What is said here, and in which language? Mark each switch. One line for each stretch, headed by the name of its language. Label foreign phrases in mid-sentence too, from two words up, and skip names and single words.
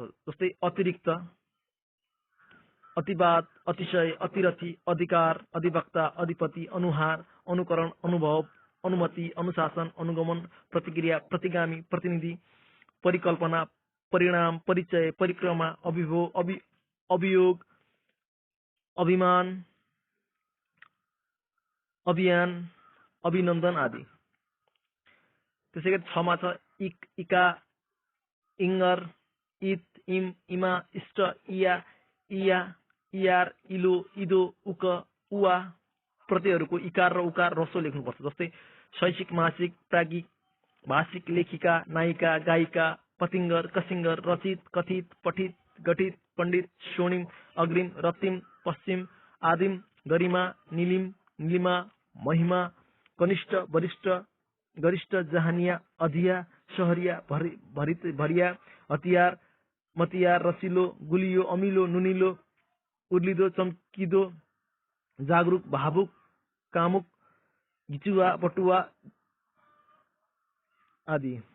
Nepali: जस्तै अतिरिक्त, अतिवाद, अतिशय, अतिरथी, अधिकार, अधिवक्ता, अधिपति, अनुहार, अनुकरण, अनुभव, अनुमति, अनुशासन, अनुगमन, प्रतिक्रिया, प्रतिगामी, प्रतिनिधि, परिकल्पना, परिणाम, परिचय, परिक्रमा, अभियोग, अभिमान, अभियान, अभिनन्दन आदि। त्यसै गरी 6मा छ इका, इङ्गर, इत, इम, इमा, इष्ट, इया, इया, इयार, इलो, इदो, उक, उवा प्रत्ययहरूको इकार र उकार रसो लेख्नुपर्छ। जस्तै शैक्षिक, मासिक, प्राज्ञिक, भाषिक, लेखिका, नायिका, गायिका, पतिङ्गर, कसिङ्गर, रचित, कथित, पठित, गठित, पण्डित, स्वर्णिम, अग्रिम, रतिम, पश्चिम, आदिम, गरिमा, निलिम, निलिमा, महिमा, कनिष्ठ, वरिष्ठ, गरिष्ठ, जहानिया, अधिया, सहरिया, भरिया, हतियार, मतियार, रसिलो, गुलियो, अमिलो, नुनिलो, उर्लिदो, चम्किदो, जागरुक, भावुक, कामुक, घिचुवा, बटुवा आदि।